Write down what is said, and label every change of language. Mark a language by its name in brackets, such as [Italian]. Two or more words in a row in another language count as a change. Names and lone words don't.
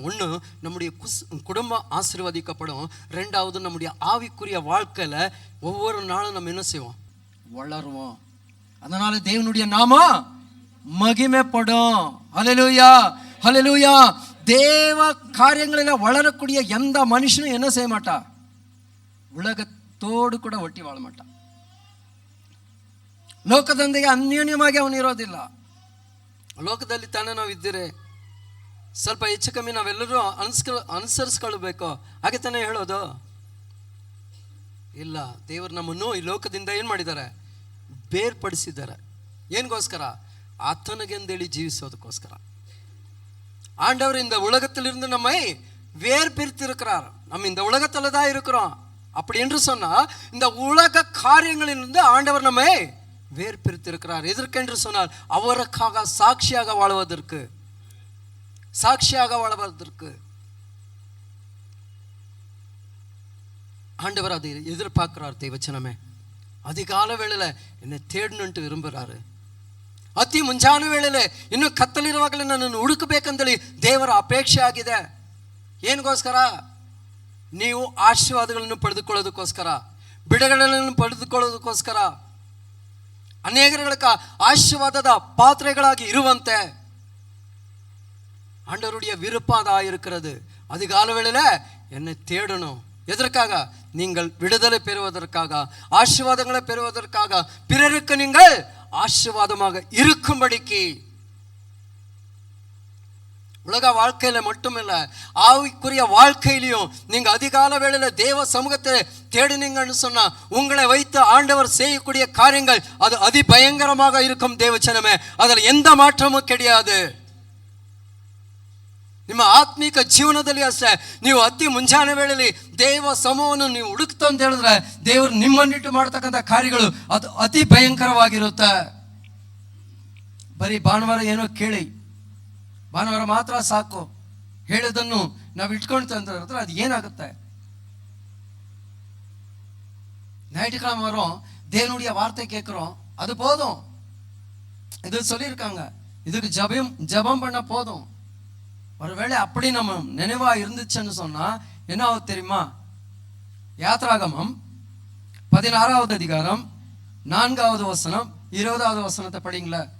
[Tamil] ஒன்று, நம்முடைய குடும்பம் ஆசீர்வதிக்கப்படும். 2வது, நம்முடைய ஆவிக்குரிய வாழ்க்கையில் ஒவ்வொரு நாளும் நம்ம என்ன செய்வோம், வளருவோம். அதனால தேவனுடைய நாமம் மகிமைப்படும். ஹல்லேலூயா, ஹல்லேலூயா. தேவ காரியங்களில் வளரக்கூடிய எந்த மனுஷனும் என்ன செய்ய மாட்டா, உலகத்தோடு கூட ಒಟ್ಟಿ வாழ மாட்டா. [Kannada] ಲೋಕದೊಂದಿಗೆ ಅನ್ಯೋನ್ಯವಾಗಿ ಅವನು ಇರೋದಿಲ್ಲ. ಲೋಕದಲ್ಲಿ ತಾನೇ ನಾವು ಇದ್ದೀರಿ, ಸ್ವಲ್ಪ ಹೆಚ್ಚು ಕಮ್ಮಿ ನಾವೆಲ್ಲರೂ ಅನುಸರಿಸ್ಕೊಳ್ಬೇಕು, ಹಾಗೆ ತಾನೇ ಹೇಳೋದು ಇಲ್ಲ. ದೇವರು ನಮ್ಮನ್ನು ಈ ಲೋಕದಿಂದ ಏನು ಮಾಡಿದ್ದಾರೆ, ಬೇರ್ಪಡಿಸಿದ್ದಾರೆ. ಏನ್ಗೋಸ್ಕರ? ಆತನಿಗೆಂದೇಳಿ ಜೀವಿಸೋದಕ್ಕೋಸ್ಕರ. [Tamil] ஆண்டவர் இந்த உலகத்திலிருந்து நம்மை வேர்பிரித்திருக்கிறார். நம்ம இந்த உலகத்துல தான் இருக்கிறோம். அப்படி என்று சொன்னா இந்த உலக காரியங்களிலிருந்து ஆண்டவர் நம்மை வேர்பிரித்திருக்கிறார். எதற்கென்று சொன்னால் அவருக்காக சாட்சியாக வாழ்வதற்கு, சாட்சியாக வாழ்வதற்கு ஆண்டவர் அதை எதிர்பார்க்கிறார். தேவச்சனமே, அதிகால வேளையில என்னை தேடணுன்ட்டு விரும்புகிறாரு. [Kannada] ಅತಿ ಮುಂಜಾನೆ ವೇಳೆಲೆ ಇನ್ನು ಕತ್ತಲಿರುವಾಗಲೇ ನನ್ನನ್ನು ಹುಡುಕಬೇಕಂತೇಳಿ ದೇವರ ಅಪೇಕ್ಷೆ ಆಗಿದೆ. ಏನಗೋಸ್ಕರ? ನೀವು ಆಶೀರ್ವಾದಗಳನ್ನು ಪಡೆದುಕೊಳ್ಳೋದಕ್ಕೋಸ್ಕರ, ಬಿಡುಗಡೆಗಳನ್ನು ಪಡೆದುಕೊಳ್ಳೋದಕ್ಕೋಸ್ಕರ, ಅನೇಕರಿಗೆ ಆಶೀರ್ವಾದದ ಪಾತ್ರೆಗಳಾಗಿ ಇರುವಂತೆ [Tamil] ஆண்டவருடைய விருப்பம் அதாக இருக்கிறது. அதிகால வேளையில என்னை தேடணும், எதற்காக? நீங்கள் விடுதலை பெறுவதற்காக, ஆசீர்வாதங்களை பெறுவதற்காக, பிறருக்கு நீங்கள் ஆசீர்வாதமாக இருக்கும்படிக்கு. உலக வாழ்க்கையில மட்டுமில்ல, ஆவிக்குரிய வாழ்க்கையிலையும் நீங்க அதிகால வேளையில தேவ சமூகத்தை தேடினீங்கன்னு சொன்னா உங்களை வைத்து ஆண்டவர் செய்யக்கூடிய காரியங்கள் அது அதிபயங்கரமாக இருக்கும் தேவச்சனமே. அதில் எந்த மாற்றமும் கிடையாது. [Kannada] ನಿಮ್ಮ ಆತ್ಮಿಕ ಜೀವನದಲ್ಲಿ ಅಷ್ಟೇ, ನೀವು ಅತಿ ಮುಂಜಾನೆ ವೇಳೆಯಲ್ಲಿ ದೇವ ಸಮೂಹವನ್ನು ನೀವು ಹುಡುಕ್ತ ಅಂತ ಹೇಳಿದ್ರೆ ದೇವರು ನಿಮ್ಮನ್ನಿಟ್ಟು ಮಾಡ್ತಕ್ಕಂಥ ಕಾರ್ಯಗಳು ಅದು ಅತಿ ಭಯಂಕರವಾಗಿರುತ್ತೆ. ಬರೀ ಭಾನುವಾರ ಏನೋ ಕೇಳಿ, ಭಾನುವಾರ ಮಾತ್ರ ಸಾಕು, ಹೇಳಿದನ್ನು ನಾವು ಇಟ್ಕೊಳ್ತಂದ್ರೆ ಅದು ಏನಾಗುತ್ತೆ? [Tamil] ஞாயிற்றுக்கிழமை வரும், தேவனுடைய வார்த்தை கேட்குறோம், அது போதும். இது சொல்லியிருக்காங்க, இதுக்கு ஜபம் பண்ண போதும். ஒருவேளை அப்படி நம்ம நினைவா இருந்துச்சுன்னு சொன்னா என்ன ஆகுது தெரியுமா? யாத்ராகமம் 16வது அதிகாரம் 4வது வசனம் 20வது வசனத்தை படிங்களா.